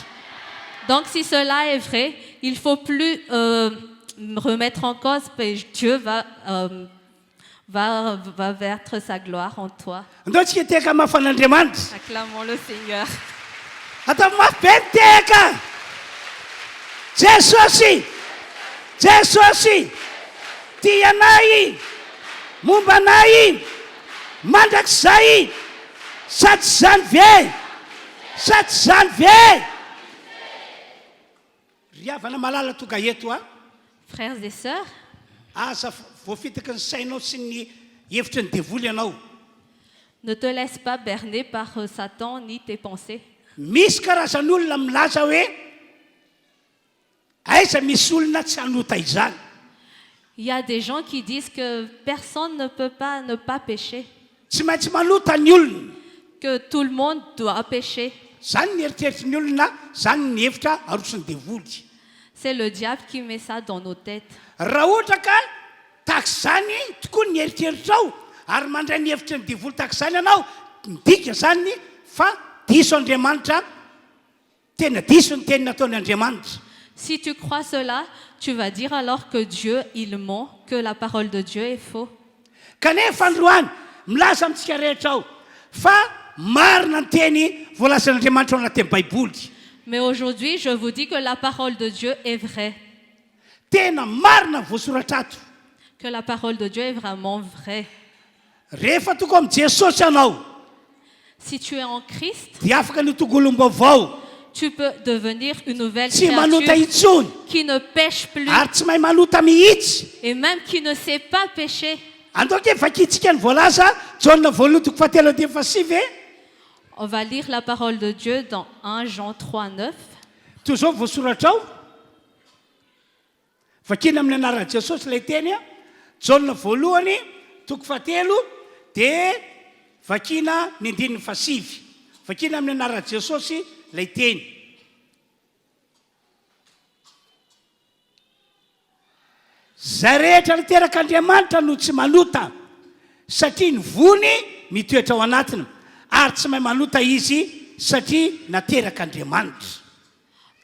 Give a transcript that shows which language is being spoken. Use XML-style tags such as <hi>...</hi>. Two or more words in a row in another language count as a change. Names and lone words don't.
<fr>Donc si cela est vrai, il ne faut plus remettre en cause, mais Dieu va vertre sa gloire en toi.</fr> <mg>Andao tsika teka mafan'Andriamanitra.</mg> <fr>Acclamons le Seigneur.</fr> <mg>Atao mafy be ny teka. Jesosy, Jesosy, tia anay, momba anay, mandrakizay, sady zany ve, sady zany ve. Ry havana malala tonga eto a.</mg> <fr>Frères et sœurs,</fr> <mg>Aza voafitaka ny sainao sy ny hevitry ny devoly ianao.</mg> <fr>ne te laisse pas berner par Satan ni tes pensées.</fr> <mg>Misy karazan'olona milaza hoe aiza misy olona tsy hanota izany.</mg> <fr>Il y a des gens qui disent que personne ne peut pas ne pas pécher,</fr> <mg>Tsy maintsy manota ny olona.</mg> <fr>que tout le monde doit pécher.</fr> <mg>Zany ny eritreritry ny olona, zany ny hevitra arosony devoly.</mg> <fr>C'est le diable qui met ça dans nos têtes.</fr> <mg>Raha ohatra ka tahaka izany tokoa ny eritreritrao ary mandray ny hevitry ny devoly tahaka izany ianao, midika zany fa diso Andriamanitra, tena diso ny teny nataony Andriamanitra.</mg> <fr>Si tu crois cela, tu vas dire alors que Dieu, il ment, que la parole de Dieu est faux.</fr> <mg>Kanefa androany milaza amintsika rehetra ao fa marina ny teny voalazan'Andriamanitra ao anatin'ny Baiboly.</mg> <fr>Mais aujourd'hui, je vous dis que la parole de Dieu est vraie,</fr> <mg>Tena marina voasoratra ato.</mg> <fr>que la parole de Dieu est vraiment vraie.</fr> <mg>Rehefa toko amin'ny Jesosy ianao</mg> <fr>Si tu es en Christ,</fr> <mg>dia afaka ny tokolombavao,</mg> <fr>tu peux devenir une nouvelle</fr> <mg>tsy manota</mg> <fr>créature</fr> <mg>intsony</mg> <fr>qui ne pêche plus</fr> <mg>ary tsy mahay manota mihitsy.</mg> <fr>et même qui ne sait pas pécher.</fr> <mg>Andao ke vakitsika ny voalaza Jaona voalohany toko fahatelo dia fasivy e.</mg> <fr>On va lire la parole de Dieu dans 1 Jean 3, 9.</fr> <mg>Toy izao voasoratra ao, vakina amin'ny anaran'i Jesosy ilay teny a, Jaona voalohany toko fahatelo dia vakina ny andininy fasivy. Vakina amin'ny anaran'i Jesosy ilay teny. Zay rehetra niteraka Andriamanitra no tsy manota, satria ny vony mitoetra ao anatiny, ary tsy mahay manota izy satria nateraka Andriamanitra.</mg>